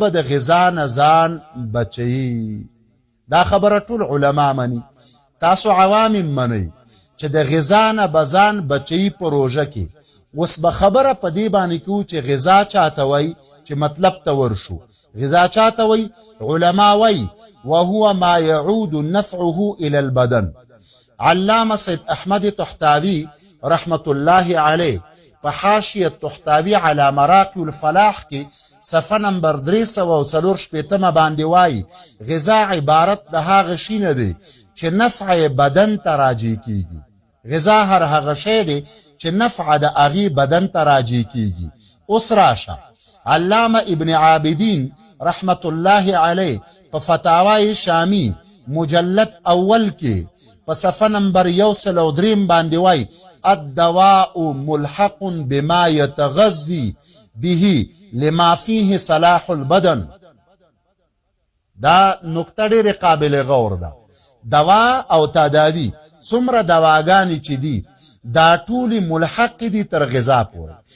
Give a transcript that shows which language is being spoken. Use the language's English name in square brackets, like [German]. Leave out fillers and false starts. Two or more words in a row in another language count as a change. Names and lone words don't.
[Pashto] د غذا نه ځان بچوي دا خبره ټول علما مني تاسو عوام منئ چې د غذا نه به ځان بچوي په روژه کې اوس به خبره په دې باندې کوو چې غذا چاته وایي چې مطلب ته ورشو غذا چاته وایي علما وایي [Arabic] وهو ما يعود نفعه الى البدن [Pashto] علامه سید احمد تحتاوی [Arabic] رحمت الله علیه [Pashto] په حاشیه تحتاوی علی مراقی الفلاح کې صفحه نمبر 348 باندې وایي غذا عبارت د هغه شی نه دی چې نفع بدن ته راجع کیږي غذا هر هغه شی دی چې نفع د هغې بدن ته راجع کیږي اوس راشه علامه ابن عابدین [Arabic] رحمت الله علیه [Pashto] په فتاوای شامی مجلد اول کې په صفحه نمبر 103 باندې وایي [Arabic] الدواء ملحق بما يتغذي به لما فيه صلاح البدن [Pashto] دا نکته ډېرې قابل غور ده دوا او تداوی څومره دواګانې چې دي دا ټولې ملحق دي تر غذا پورې